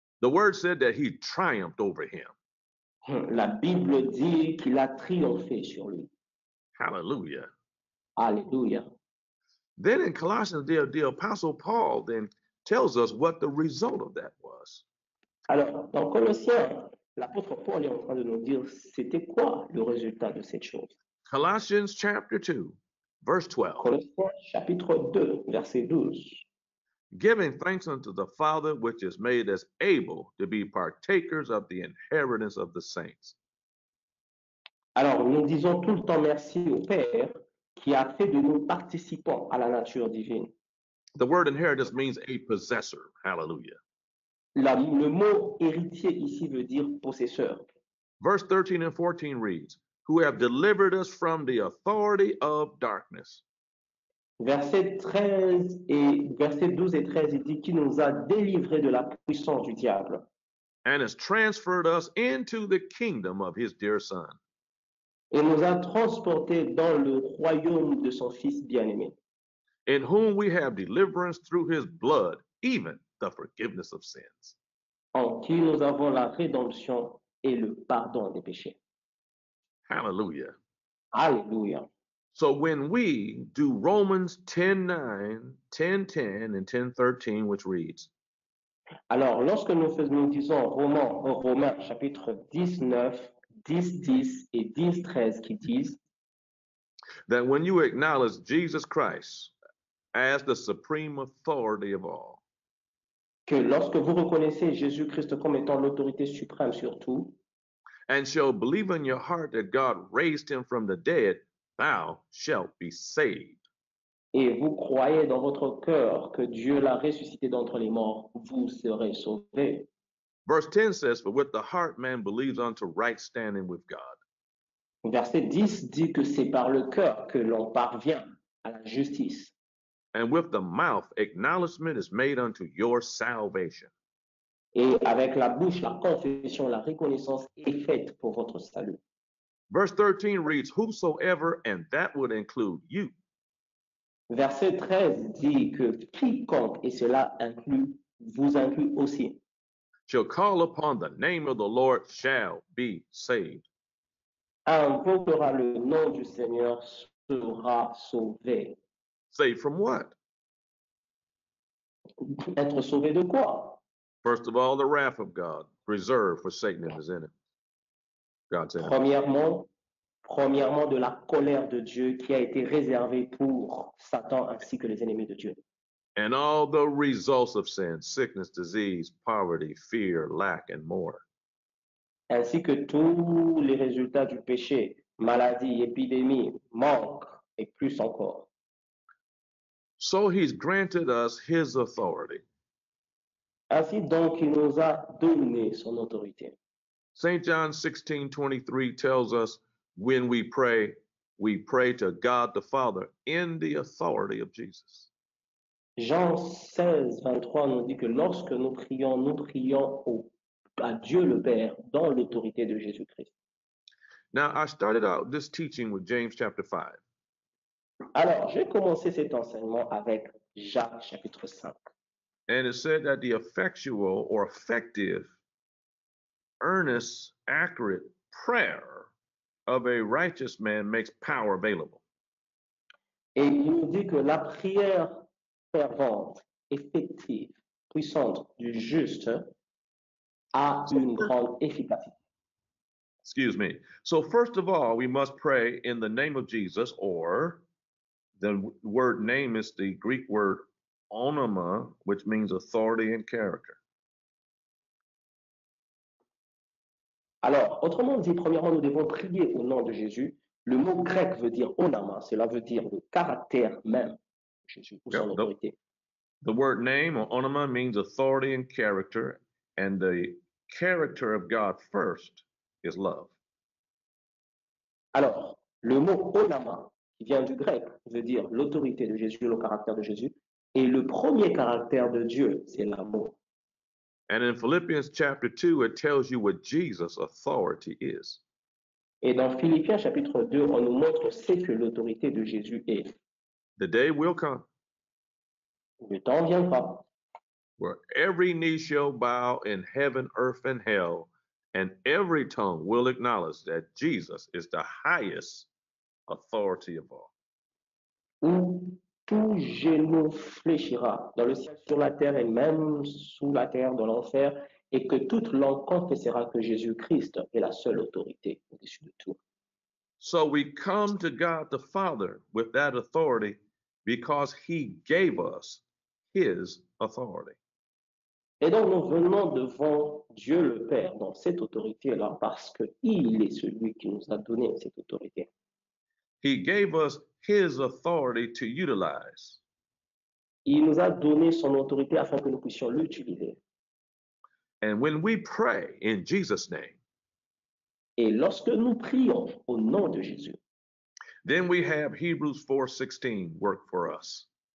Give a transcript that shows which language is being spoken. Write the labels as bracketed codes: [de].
[en] The word said that he triumphed over him. [fr] La Bible dit qu'il a triomphé sur lui. [en] Hallelujah. [fr] Alléluia. [en] Then in Colossians, the Apostle Paul then tells us what the result of that was. [fr] Alors, dans Colossiens, l'apôtre Paul est en train de nous dire c'était quoi le résultat de cette chose. [en] Colossians chapter 2, verse 12. [fr] Colossiens chapitre 2, verset 12. [en] Giving thanks unto the Father, which has made us able to be partakers of the inheritance of the saints. [fr] Alors, nous disons tout le temps merci au Père qui a fait de nous participants à la nature divine. [en] The word inheritance means a possessor. Hallelujah. [fr] Le mot héritier ici veut dire possesseur. [en] Verse 13 and 14 reads, who have delivered us from the authority of darkness. [fr] Verset 12 et 13, il dit qu'il nous a délivrés de la puissance du diable. [en] And has transferred us into the kingdom of his dear Son. [fr] Et nous a transportés dans le royaume de son Fils bien-aimé. [en] In whom we have deliverance through his blood, even the forgiveness of sins. [fr] En qui nous avons la rédemption et le pardon des péchés. [en] Hallelujah. [fr] Alléluia. [en] So when we do Romans 10:9, 10:10, and 10:13, which reads, [fr] Alors, lorsque nous disons Romains chapitre 19, 10 et 10-13 qui disent [en] that when you acknowledge Jesus Christ as the supreme authority of all, [fr] que lorsque vous reconnaissez Jésus-Christ comme étant l'autorité suprême sur tout, [en] and shall believe in your heart that God raised him from the dead, thou shalt be saved. [fr] Et vous croyez dans votre cœur que Dieu l'a ressuscité d'entre les morts, vous serez sauvés. [en] Verse 10 says, for with the heart man believes unto right standing with God. [fr] Verset 10 dit que c'est par le cœur que l'on parvient à la justice. [en] and with the mouth acknowledgement is made unto your salvation. [fr] Et avec la bouche, la confession, la reconnaissance est faite pour votre salut. [en] Verse 13 reads, whosoever, and that would include you, [fr] Verset 13 dit que quiconque, et cela vous inclut aussi, [en] shall call upon the name of the Lord shall be saved. [fr] invoquera le nom du Seigneur sera sauvé. [en] Saved from what? [fr] Être sauvé de quoi? [en] First of all, the wrath of God reserved for Satan and his enemies. God's enemies. [fr] Premièrement, de la colère de Dieu qui a été réservée pour Satan ainsi que les ennemis de Dieu. [en] And all the results of sin, sickness, disease, poverty, fear, lack, and more. [fr] Ainsi que tous les résultats du péché, maladie, épidémie, manque et plus encore. [en] So he's granted us his authority. [fr] Ainsi donc, il nous a donné son autorité. [en] St. John 16:23 tells us when we pray to God the Father in the authority of Jesus. [fr] Jean 16, 23 nous dit que lorsque nous prions à Dieu le Père dans l'autorité de Jésus-Christ. [en] Now, I started out this teaching with James chapter 5. [fr] Alors, j'ai commencé cet enseignement avec Jacques chapitre 5. [en] And it said that the effectual or effective, earnest, accurate prayer of a righteous man makes power available. [fr] Et il nous dit que la prière fervente, effective, puissante du juste a une grande efficacité. [en] Excuse me. So first of all, we must pray in the name of Jesus, or the word name is the Greek word onoma, which means authority and character. [fr] Alors, autrement dit, premièrement, nous devons prier au nom de Jésus. Le mot grec veut dire onama, cela veut dire le caractère même de Jésus ou son autorité. [en] The word name or onoma means authority and character, and the character of God first is love. [fr] Alors, le mot onama, qui vient du grec, veut dire l'autorité de Jésus, le caractère de Jésus, et le premier caractère de Dieu, c'est l'amour. [en] And in Philippians chapter 2, it tells you what Jesus' authority is. [fr] Et dans Philippiens chapitre 2, on nous montre ce que l'autorité de Jésus est. [en] The day will come [fr] Le temps viendra [en] where every knee shall bow in heaven, earth, and hell, and every tongue will acknowledge that Jesus is the highest authority of all. [fr] où tout genou fléchira dans le ciel, sur la terre et même sous la terre, dans l'enfer, et que toute langue confessera que Jésus-Christ est la seule autorité au-dessus de tout. [en] So we come to God the Father with that authority because he gave us his authority. [fr] Et donc nous venons devant Dieu le Père dans cette autorité-là parce qu'il est celui qui nous a donné cette autorité. [en] He gave us his authority to utilize. [fr] Il nous a donné son autorité afin que nous puissions l'utiliser. [en] And when we pray in Jesus' name, [fr] Et lorsque nous prions au nom de Jésus, [en] then we have Hebrews 4:16 work for us.